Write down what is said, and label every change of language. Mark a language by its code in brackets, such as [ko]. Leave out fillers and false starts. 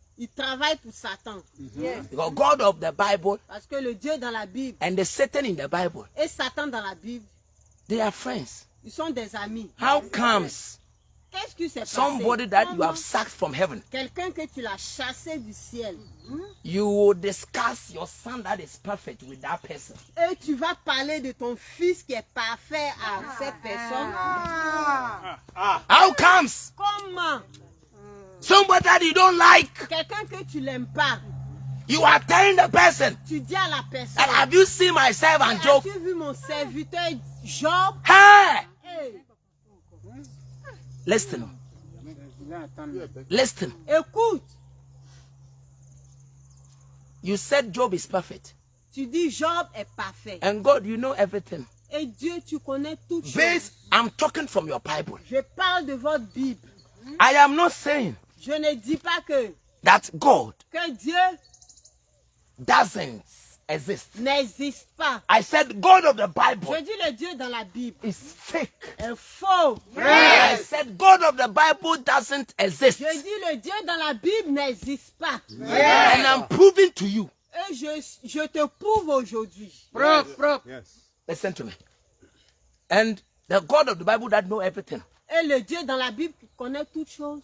[fr] il travaille pour Satan. [en] Yes. Because God of the Bible [fr] Parce que le Dieu dans la Bible [en] and the Satan in the Bible, [fr] et Satan dans la Bible, [en] they are friends. [fr] ils sont des amis. [en] How comes [fr] Qu'est-ce qui s'est passé? [en] somebody that you [fr] Comment [en] have sacked from heaven, [fr] quelqu'un que tu l'as chassé du ciel, [en] you will discuss your son that is perfect with that person? [fr] et tu vas parler de ton fils qui est parfait à cette personne? [en] How comes [fr] Comment? [en] somebody that you don't like, [fr] Quelqu'un que tu n'aimes pas, [en] you are telling the person [fr] tu dis à la personne, [en] that have you seen my servant Job? [fr] as-tu vu mon serviteur Job? Hey, Hey, [en] listen, listen. [fr] écoute, [en] You said Job is perfect, [fr] tu dis Job est parfait. [en] and God, you know everything. [fr] Et Dieu, tu connais toutes choses. [en] Based, I'm talking from your Bible. [fr] Je parle de votre Bible. [en] I am not saying [fr] Je ne dis pas que [en] that God [fr] Dieu [en] doesn't exist. [fr] n'existe pas. [en] I said God of the Bible [fr] Je dis le Dieu dans la Bible [en] is fake. [fr] est faux. [en] I said God of the Bible doesn't exist. [fr] Je dis le Dieu dans la Bible n'existe pas. [en] And I'm proving to you. [fr] Et je te prouve aujourd'hui. [en] Yes. Listen to me. And the God of the Bible that know everything [fr] Et le Dieu dans la Bible qui connaît toutes choses